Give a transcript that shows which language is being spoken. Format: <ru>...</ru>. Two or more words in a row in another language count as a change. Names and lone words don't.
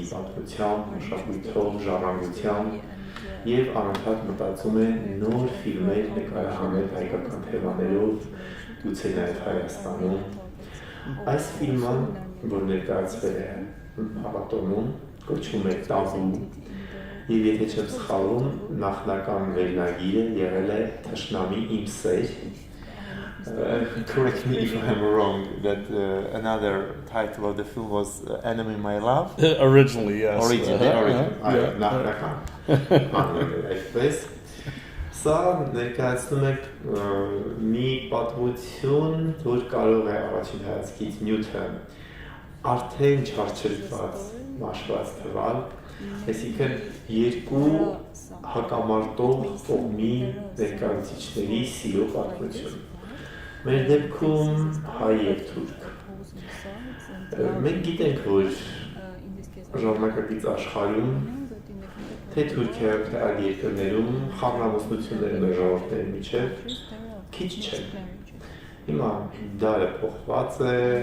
<hy>պատմությամբ, մշակույթով, ժառանգությամբ և անընդհատ մտածում են նոր ֆիլմեր նկարահանել հայկական թեմաներով, գուցե նաև Հայաստանում։ Այս ֆիլմը, որ ներկայացվել է փառատոնում, կոչվում է «Տաբու» և եթե չեմ սխալվում, նախնական վերնագիրը եղել է «Թշնամի իմ սեր».</hy> <en>Correct me if I'm wrong, that another title of the film was Enemy My Love? Originally, yes.</en> <hy>Այդպես, սա ներկայացնում է մի պատմություն, որ կարող է առաջին հայացքից նյութը արդեն չարչարված, մաշված թվալ, այսինքն երկու հակամարտող կողմի ներկայացուցիչների սիրո պատմություն։ Մեր դեպքում հայ և թուրք։ Մենք գիտենք, որ ժամանակակից աշխարհում, թե Թուրքիայում, թե այլ երկրներում խառնամուսնությունները մեր ժողովուրդների միջև քիչ չեն։ Հիմա դարը փոխված է,</hy>